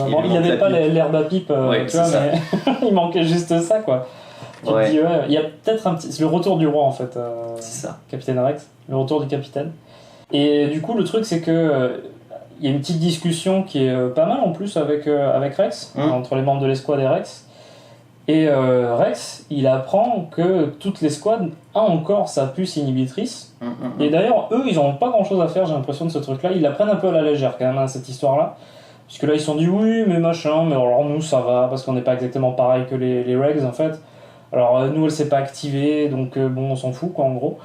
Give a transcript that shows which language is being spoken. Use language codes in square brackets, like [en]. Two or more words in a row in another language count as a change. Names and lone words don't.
[fr] Bon, il avait pas l'herbe à pipe, tu vois, mais il manquait juste ça, quoi. Tu te dis, il y a peut-être un petit. C'est le retour du roi, en fait. C'est ça. Capitaine Rex, le retour du capitaine. Et du coup, le truc, c'est que. Il y a une petite discussion qui est pas mal en plus avec Rex, entre les membres de l'escouade et Rex. Et Rex, il apprend que toute l'escouade a encore sa puce inhibitrice. Et d'ailleurs, eux, ils n'ont pas grand-chose à faire, j'ai l'impression, de ce truc-là. Ils la prennent un peu à la légère, quand même, cette histoire-là. Puisque là, ils se sont dit, oui, mais machin, mais alors nous, ça va, parce qu'on n'est pas exactement pareil que les Regs, en fait. Alors, nous, elle s'est pas activée, donc bon, on s'en fout, quoi, en gros.